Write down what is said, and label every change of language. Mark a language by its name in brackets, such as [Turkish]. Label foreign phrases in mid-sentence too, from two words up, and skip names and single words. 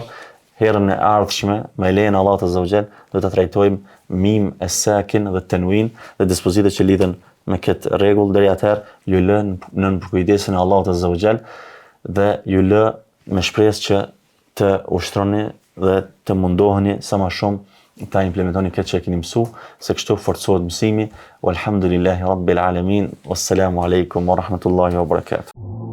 [Albanian] Herën e ardhshme, me lejen e Allahut [Arabic] عز وجل, [Albanian] do ta trajtojmë mim e sakin dhe tenwin dhe dispozitat që lidhen me këtë rregull. Deri atëherë ju lë në përkujdesin e Allahut [Arabic] عز وجل [Albanian] dhe ju lë me shpresë që të ushtroni dhe të mundoheni sa më shumë ta implementoni këtë që e keni mësu, se kështu forcohet mësimi. [Arabic] والحمد لله رب العالمين والسلام عليكم ورحمة الله وبركاته.